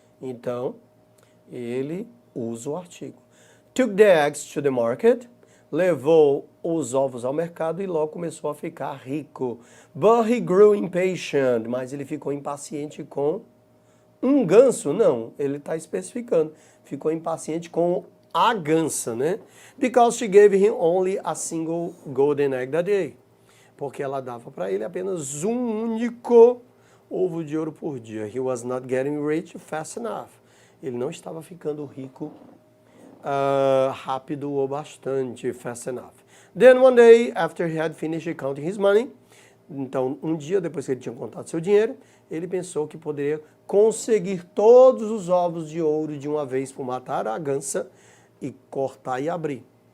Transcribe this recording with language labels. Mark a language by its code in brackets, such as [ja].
[pt] Então, ele usa o artigo. [en] Took the eggs to the market, [pt] levou os ovos ao mercado e logo começou a ficar rico. [en] But he grew impatient, [pt] mas ele ficou impaciente com um ganso, não, ele está especificando. Ficou impaciente com a gansa, né? [en] Because she gave him only a single golden egg that day. [pt] Porque ela dava para ele apenas um único ovo de ouro por dia. [en] He was not getting rich fast enough. [pt] Ele não estava ficando rico rápido ou bastante, [en] fast enough. Then one day, after he had finished counting his money, [pt] então um dia depois que ele tinha contado seu dinheiro, ele pensou que poderia conseguir todos os ovos de ouro de uma vez por matar a gansa e cortar e abrir.